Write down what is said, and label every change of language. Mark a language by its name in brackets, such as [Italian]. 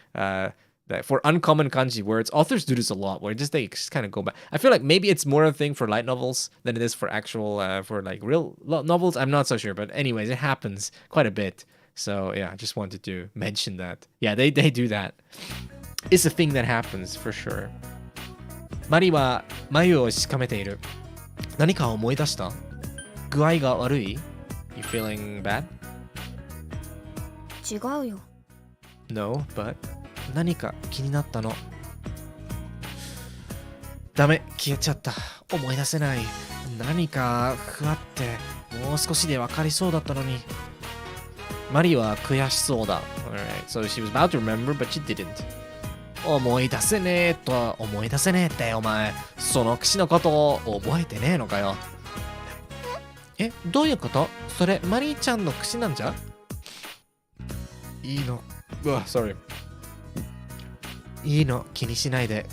[English] For uncommon kanji words, authors do this a lot, where they just kind of go back. I feel like maybe it's more a thing for light novels than it is for actual for like real novels. I'm not so sure, but anyways, it happens quite a bit. So yeah, I just wanted to mention that. Yeah, they do that. It's a thing that happens for sure. [Japanese] マリは眉をしかめている。何か思い出した？具合が悪い？ [English] You feeling bad? [Japanese] 違うよ。 [English] No, but [Japanese] 何か気になったの。ダメ、消えちゃった。思い出せない。何かふわってもう少しで分かりそうだったのに。マリは悔しそうだ。 [English] Alright, so she was about to remember, but she didn't. [Japanese] 思い出せねえとは思い出せねえってお前。その櫛のことを覚えてねえのかよ。え、どういうこと？それマリーちゃんの櫛なんじゃ？いいの。sorry。 いいの、気にしないで。